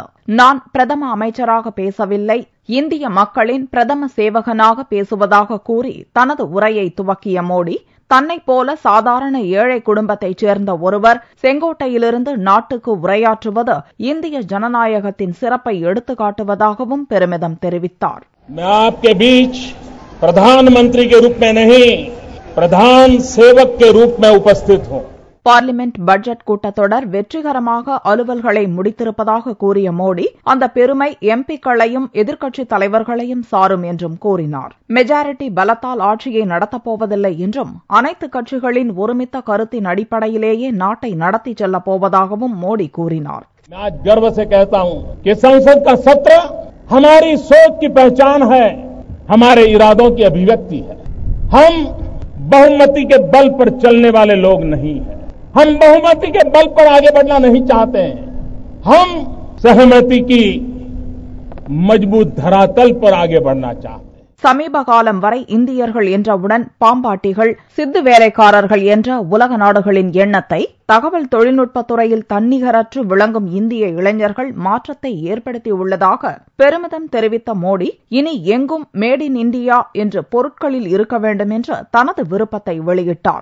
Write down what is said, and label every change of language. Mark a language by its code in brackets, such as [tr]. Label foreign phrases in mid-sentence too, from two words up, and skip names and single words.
[ta] நான் பிரதம அமைச்சராக பேசவில்லை, இந்திய மக்களின் பிரதம சேவகனாக பேசுவதாக கூறி தனது உரையை துவக்கிய மோடி, தன்னைப் போல சாதாரண ஏழை குடும்பத்தைச் சேர்ந்த ஒருவர் செங்கோட்டையிலிருந்து நாட்டுக்கு உரையாற்றுவது இந்திய ஜனநாயகத்தின் சிறப்பை எடுத்துக்காட்டுவதாகவும் பெருமிதம் தெரிவித்தார். [hi] प्रधान सेवक के रूप में उपस्थित हूं. [en] parliament budget [ta] கூட்டத்தொடர் வெற்றிகரமாக அலுவல்களை முடித்திருப்பதாக கூறிய மோடி, அந்த பெருமை எம்பிக்களையும் எதிர்க்கட்சித் தலைவர்களையும் சாரும் என்றும் கூறினார். மெஜாரிட்டி பலத்தால் ஆட்சியை நடத்தப்போவதில்லை என்றும் அனைத்து கட்சிகளின் ஒருமித்த கருத்தின் அடிப்படையிலேயே நாட்டை நடத்திச் செல்லப் போவதாகவும் மோடி கூறினார். [hi] मैं आज गर्व से कहता हूं कि संसद का सत्र हमारी सोच की पहचान है, हमारे इरादों की अभिव्यक्ति है. हम बहुमती के बल पर चलने वाले लोग नहीं हैं. हम बहुमती के बल पर आगे बढ़ना नहीं चाहते हैं. हम सहमति की मजबूत धरातल पर आगे बढ़ना चाहते हैं. [ta] சமீப காலம் வரை இந்தியர்கள் என்றவுடன் பாம்பாட்டிகள், சித்து வேலைக்காரர்கள் என்ற உலக நாடுகளின் எண்ணத்தை தகவல் தொழில்நுட்பத் துறையில் தன்னிகரற்று விளங்கும் இந்திய இளைஞர்கள் மாற்றத்தை ஏற்படுத்தியுள்ளதாக பெருமிதம் தெரிவித்த மோடி, இனி எங்கும் மேட் இன் இந்தியா என்று பொருட்களில் இருக்க வேண்டும் என்று தனது விருப்பத்தை வெளியிட்டார்.